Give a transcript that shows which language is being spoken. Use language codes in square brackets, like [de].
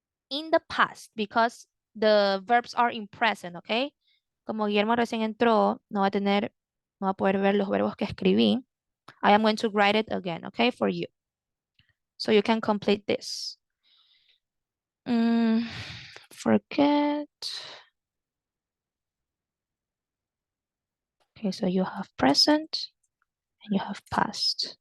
[en] In the past, because the verbs are in present, okay? [es] Como Guillermo recién entró, no va a poder ver los verbos que escribí. [en] I am going to write it again, okay, for you. So you can complete this. Forget. Okay, so you have present and you have past.